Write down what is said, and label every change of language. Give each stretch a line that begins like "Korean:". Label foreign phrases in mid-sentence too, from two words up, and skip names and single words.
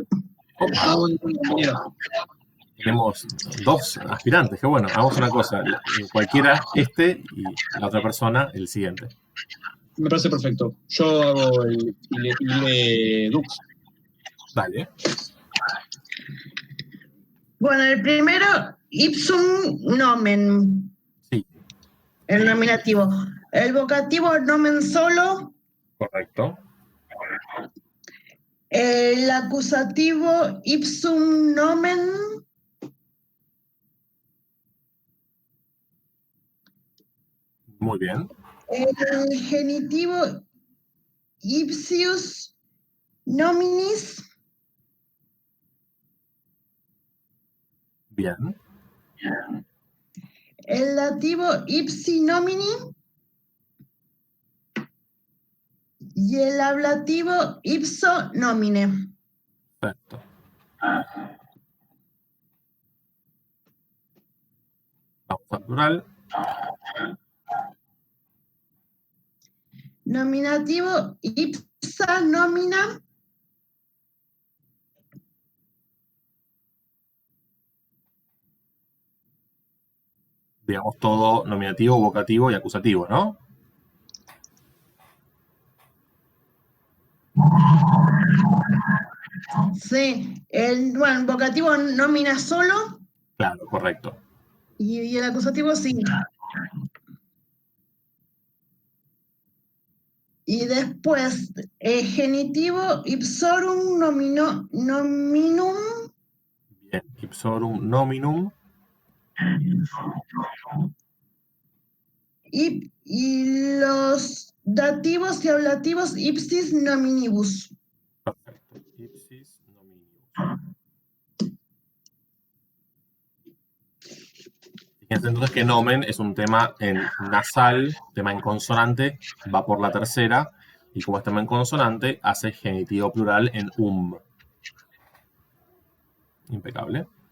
Spanish: Tenemos dos aspirantes, que bueno, hagamos una cosa, cualquiera y la otra persona el siguiente. Me parece perfecto. Yo hago el
Latin: ile dux.
Spanish: Dale. Bueno, el primero,
Latin: ipsum nomen.
Spanish: Sí. El nominativo. El vocativo nomen solo. Correcto. El acusativo
Latin: ipsum nomen.
Spanish: Muy bien. El genitivo
Latin: ipsius nominis.
Spanish: Bien. El dativo
Latin: ipsi nomini.
Spanish: Y el ablativo
Latin: ipso nomine.
Spanish: Perfecto. Vamos al plural.
Latin: Nominativo ipsa nomina.
Spanish: Digamos todo nominativo, vocativo y acusativo, ¿no? Sí, el vocativo nómina solo Claro, correcto. y el acusativo sí. Y después, genitivo
Latin: ipsorum nominum. Bien, ipsorum nominum.
Spanish: Y los dativos y ablativos
Latin: ipsis nominibus. Perfecto. Ipsis nominibus.
Spanish: Fíjense entonces que nomen es un tema en nasal, tema en consonante, va por la tercera, y como es tema en consonante, hace genitivo plural en Impecable.